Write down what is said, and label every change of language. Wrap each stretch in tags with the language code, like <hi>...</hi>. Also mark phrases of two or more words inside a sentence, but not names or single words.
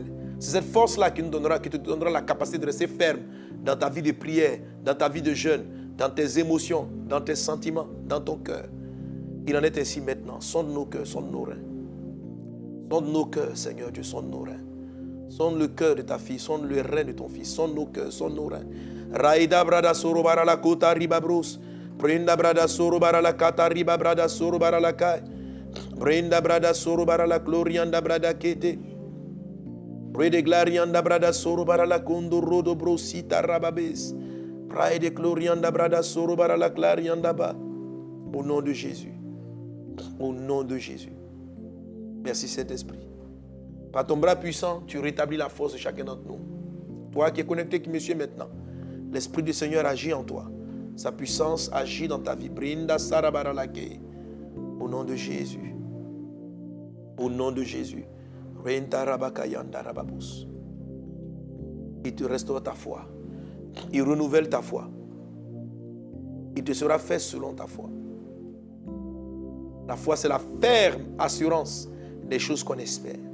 <fr>C'est cette force-là qui te donnera la capacité de rester ferme dans ta vie de prière, dans ta vie de jeûne, dans tes émotions, dans tes sentiments, dans ton cœur. Il en est ainsi maintenant. Sonde nos cœurs, sonde nos reins. Sonde nos cœurs, Seigneur Dieu, sonde nos reins. Sonde le cœur de ta fille, sonde le rein de ton fils, sonde nos cœurs, sonde nos reins. Raïda brada sorobara la kota ribabros. Brenda brada sorobara la kata riba brada sorobara la kai. Brenda brada sorobara la glorianda brada kete. Brede glarianda brada sorobara la kondo rodo brosita rababes. Brede glorianda brada sorobara la glarianda ba. Au nom de Jésus. Au nom de Jésus. Merci Saint-Esprit. Par ton bras puissant, tu rétablis la force de chacun d'entre nous. Toi qui es connecté, qui me suis maintenant, l'Esprit du Seigneur agit en toi. Sa puissance agit dans ta vie. Brinda sarabara lake. Au nom de Jésus. Au nom de Jésus. Renta rabakayanda rababus. Il te restaure ta foi. Il renouvelle ta foi. Il te sera fait selon ta foi. La foi, c'est la ferme assurance des choses qu'on espère.</fr>